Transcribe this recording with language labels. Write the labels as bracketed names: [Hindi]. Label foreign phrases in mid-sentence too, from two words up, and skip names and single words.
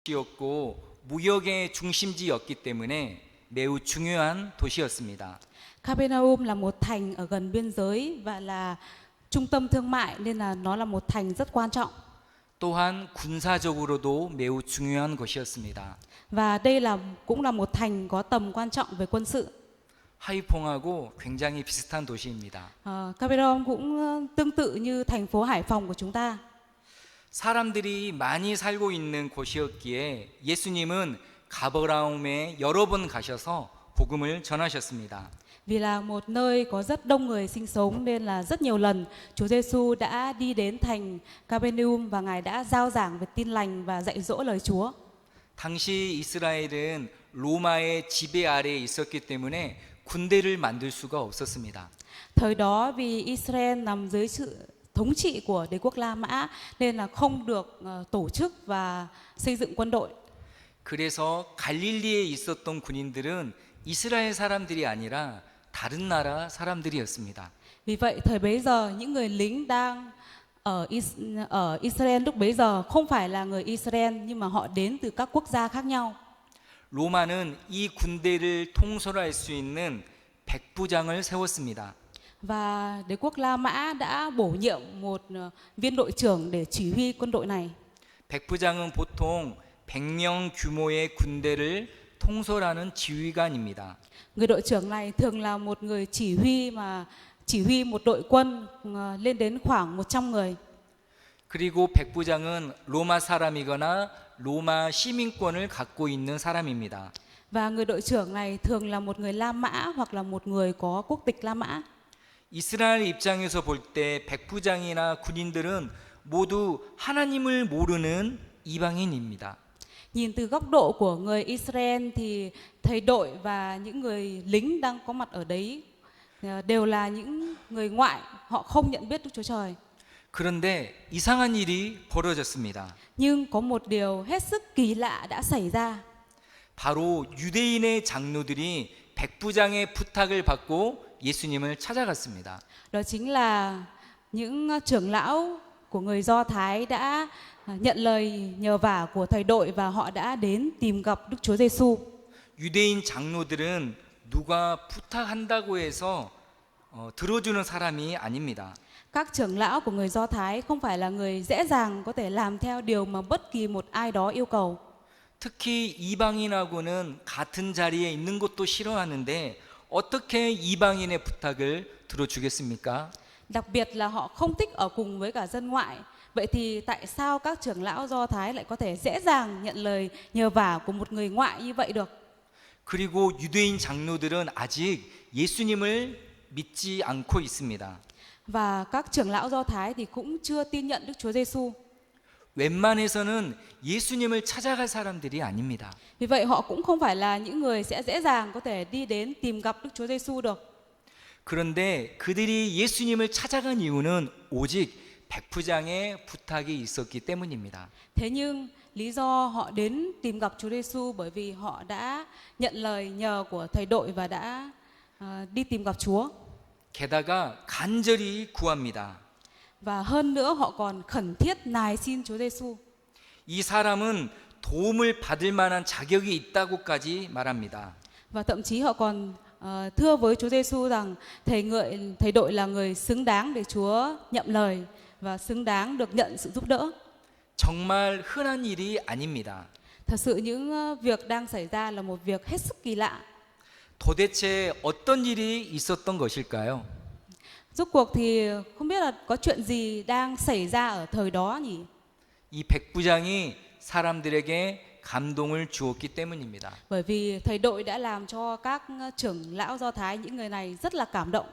[Korean] 도시였고 무역의 중심지였기 때문에 매우 중요한 도시였습니다. [Vietnamese] Capernaum là một thành ở gần biên giới và là trung tâm thương mại nên là nó là một thành rất quan trọng. [Korean] 또한 군사적으로도 매우 중요한 곳이었습니다. [Vietnamese] Và đây cũng là một thành có tầm quan trọng về quân sự. [Korean] 하이퐁하고 굉장히 비슷한 도시입니다. [Vietnamese] Capernaum cũng tương tự như thành phố Hải Phòng của chúng ta. [Korean] 사람들이 많이 살고 있는 곳이었기에 예수님은 가버나움에 여러 번 가셔서 복음을 전하셨습니다. [Vietnamese] Vì là một nơi có rất đông người sinh sống nên là rất nhiều lần Chúa Giêsu đã đi đến thành Capernaum và Ngài đã rao giảng về tin lành và dạy dỗ lời Chúa. [Korean] 당시 이스라엘은 로마의 지배 아래에 있었기 때문에 군대를 만들 수가 없었습니다. [Vietnamese] Thời đó vì Israel nằm dưới sự thống trị của đế quốc La Mã nên là không được tổ chức và xây dựng quân đội. [Korean] 그래서 갈릴리에 있었던 군인들은 이스라엘 사람들이 아니라 다른 나라 사람들이었습니다. [Vietnamese] Vì vậy thời bấy giờ những người lính đang ở Israel lúc bấy giờ không phải là người Israel nhưng mà họ đến từ các quốc gia khác nhau. [Korean] 로마는 이 군대를 통솔할 수 있는 백부장을 세웠습니다. [Vietnamese] Và đế quốc La Mã đã bổ nhiệm một viên đội trưởng để chỉ huy quân đội này. [Korean] 백부장은 보통 100명 규모의 군대를 통솔하는 지휘관입니다. [Vietnamese] Người đội trưởng này thường là một người chỉ huy một đội quân lên đến khoảng 100 người. [Korean] 그리고 백부장은 로마 사람이거나 로마 시민권을 갖고 있는 사람입니다. [Vietnamese] Và người đội trưởng này thường là một người La Mã hoặc là một người có quốc tịch La Mã. [Korean] 이스라엘 입장에서 볼 때 백부장이나 군인들은 모두 하나님을 모르는 이방인입니다. [Vietnamese] Nhìn từ góc độ của người Israel thì thầy đội và những người lính đang có mặt ở đấy đều là những người ngoại, họ không nhận biết Đức Chúa Trời. [Korean] 그런데 이상한 일이 벌어졌습니다. [Vietnamese] Nhưng có một điều hết sức kỳ lạ đã xảy ra. [Korean] 바로 유대인의 장로들이 백부장의 부탁을 받고 예수님을 찾아갔습니다. [Vietnamese] Đó chính là những trưởng lão của người Do Thái đã nhận lời nhờ vả của thầy đội và họ đã đến tìm gặp Đức Chúa Giêsu. [Korean] 유대인 장로들은 누가 부탁한다고 해서 들어주는 사람이 아닙니다. [Vietnamese] Các trưởng lão của người Do Thái không phải là người dễ dàng có thể làm theo điều mà bất kỳ một ai đó yêu cầu. [Korean] 특히 이방인하고는 같은 자리에 있는 것도 싫어하는데 어떻게 이방인의 부탁을 들어주겠습니까? [Vietnamese] Đặc biệt là họ không thích ở cùng với cả dân ngoại. Vậy thì tại sao các trưởng lão Do Thái lại có thể dễ dàng nhận lời nhờ vả của một người ngoại như vậy được? [Korean] 그리고 유대인 장로들은 아직 예수님을 믿지 않고 있습니다. [Vietnamese] Và các trưởng lão Do Thái thì cũng chưa tin nhận Đức Chúa Giêsu. [Korean] 웬만해서는 예수님을 찾아갈 사람들이 아닙니다. [Vietnamese] Vì vậy họ cũng không phải là những người sẽ dễ dàng có thể đi đến tìm gặp Đức Chúa Giêsu được. [Korean] 그런데 그들이 예수님을 찾아간 이유는 오직 백부장의 부탁이 있었기 때문입니다. [Vietnamese] Thế nhưng lý do họ đến tìm gặp Chúa Giêsu bởi vì họ đã nhận lời nhờ của thầy đội và đã đi tìm gặp Chúa. [Korean] 게다가 간절히 구합니다. [Vietnamese] Và hơn nữa họ còn khẩn thiết nài xin Chúa Giêsu. [Korean] 이 사람은 도움을 받을 만한 자격이 있다고까지 말합니다. [Vietnamese] Và thậm chí họ còn thưa với Chúa Giêsu rằng thầy đội là người xứng đáng để Chúa nhậm lời và xứng đáng được nhận sự giúp đỡ. [Korean] 정말 흔한 일이 아닙니다. [Vietnamese] Thật sự những việc đang xảy ra là một việc hết sức kỳ lạ. [Korean] 도대체 어떤 일이 있었던 것일까요? [Vietnamese] Rốt cuộc thì không biết là có chuyện gì đang xảy ra ở thời đó nhỉ? [Korean] 이 백부장이 사람들에게 감동을 주었기 때문입니다. [Vietnamese] Bởi vì thầy đội đã làm cho các trưởng lão Do Thái, những người này rất là cảm động.